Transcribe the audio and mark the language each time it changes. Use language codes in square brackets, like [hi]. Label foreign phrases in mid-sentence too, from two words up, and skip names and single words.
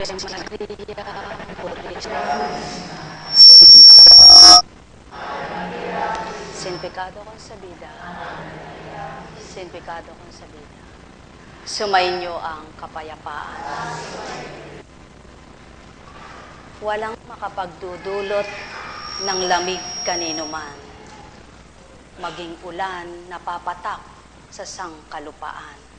[es] Maria, Purisa. Sin pecado concebida. Sin pecado concebida. [tl] Sumainyo ang kapayapaan. Walang makapagdudulot ng lamig kanino man, maging ulan na papatak sa sangkalupaan.